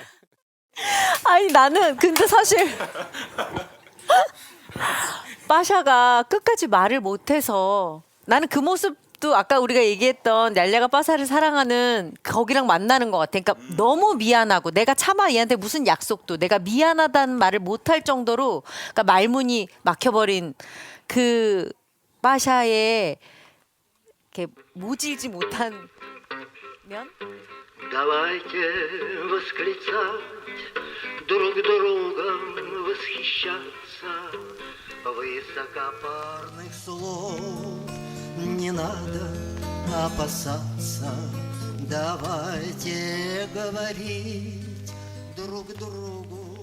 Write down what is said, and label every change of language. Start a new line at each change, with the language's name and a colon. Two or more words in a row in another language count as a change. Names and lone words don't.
Korean: 아니 나는 근데 사실 빠샤가 끝까지 말을 못해서 나는 그 모습도 아까 우리가 얘기했던 얄냐가 빠샤를 사랑하는 거기랑 만나는 것 같아. 그러니까 너무 미안하고 내가 차마 얘한테 무슨 약속도 내가 미안하다는 말을 못할 정도로 그러니까 말문이 막혀버린 그 빠샤의 이렇게 모질지 못한 면?
Russian: Давайте восклицать, друг другом восхищаться. Высокопарных слов не надо опасаться. Давайте говорить друг другу